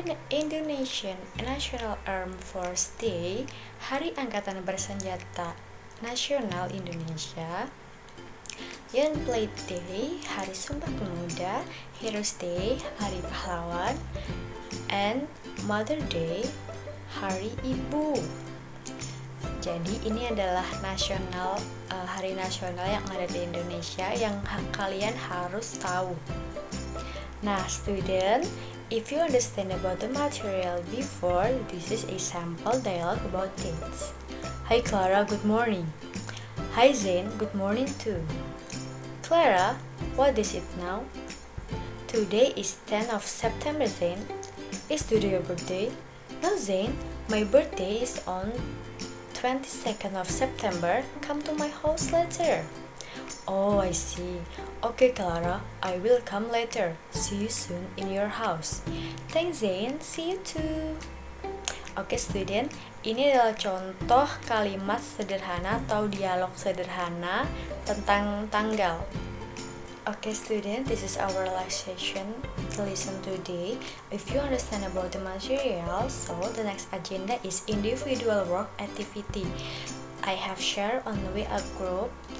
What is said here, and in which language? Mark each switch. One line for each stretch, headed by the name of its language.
English: Indonesian National Armed Force Day, Hari Angkatan Bersenjata Nasional Indonesia, Young Plate Day, Hari Sumpah Pemuda, Heroes Day, Hari Pahlawan, and Mother Day, Hari Ibu.
Indonesian: Jadi ini adalah hari nasional yang ada di Indonesia yang kalian harus tahu.
English: Nah, student, if you understand about the material before, this is a sample dialogue about dates. Hi Clara, good morning. Hi Zain, good morning too. Clara, what is it now? Today is 10th of September, Zain. Is today your birthday? No, Zain, my birthday is on 22nd of September. Come to my house later. Oh, I see. Okay, Clara, I will come later. See you soon in your house. Thanks, Zain. See you too.
Indonesian: Oke, student, ini adalah contoh kalimat sederhana atau dialog sederhana tentang tanggal.
English: Okay, student, this is our last session to listen today. If you understand about the material, so the next agenda is individual work activity. I have shared on the WhatsApp group.